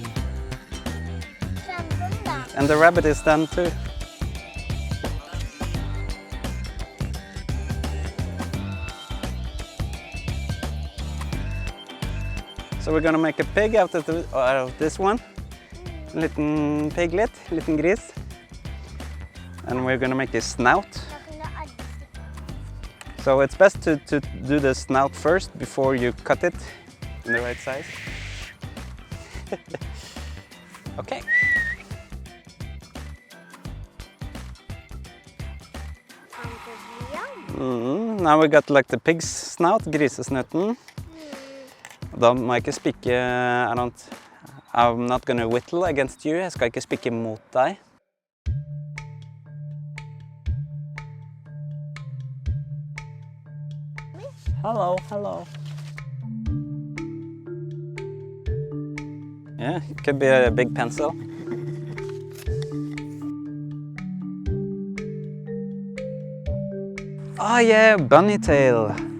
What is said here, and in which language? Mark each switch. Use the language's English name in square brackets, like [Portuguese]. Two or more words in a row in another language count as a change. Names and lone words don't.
[English] And the rabbit is done too. So we're gonna make a pig out of this one. [Norwegian] Liten piglet, liten gris. [English] And we're gonna make a snout. So it's best to do the snout first before you cut it in the right size. Okay. Now we got like the pig's snout, [Norwegian] grisesnutten. Da må jeg ikke spikke, [English] I'm not gonna whittle against you, [Norwegian] jeg skal ikke spikke mot deg. [English] Hello, hello. Yeah, it could be a big pencil. Oh yeah, bunny tail.